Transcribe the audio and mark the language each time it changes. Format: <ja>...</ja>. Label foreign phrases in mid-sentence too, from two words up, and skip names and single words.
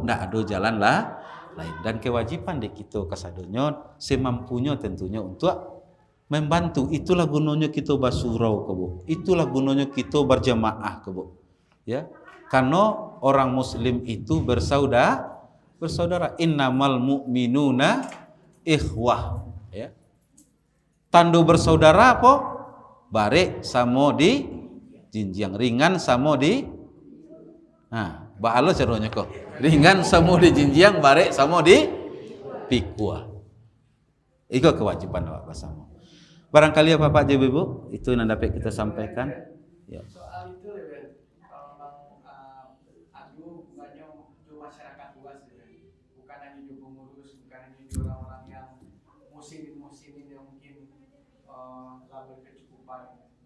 <id>Ndak ada jalan lah lain, dan kewajiban di kita kasadonyo semampunya tentunya untuk membantu. Itulah gunanya kita bersurau ke, Bu. Itulah gunanya kita berjamaah ke, Bu. Ya. Karena orang muslim itu bersaudara.</id> <ar>Innamal mu'minuna ikhwah, ya.</ar> <id>Tandu bersaudara apa?</id> <min>Bare samo di jinjang, ringan samo di bahalo caranya kok. Ringan samo di jinjang, bare samo di pikua.</min> <id>Itu kewajiban Bapak sama. Barangkali ya Bapak Ibu Ibu, itu yang dapat kita sampaikan. Ya. Soal itu ya, kalau memang adu bukannya masyarakat luas ya, bukan hanya di pengurus, bukan hanya di orang-orang yang musimin yang mungkin label kecukupan.</id>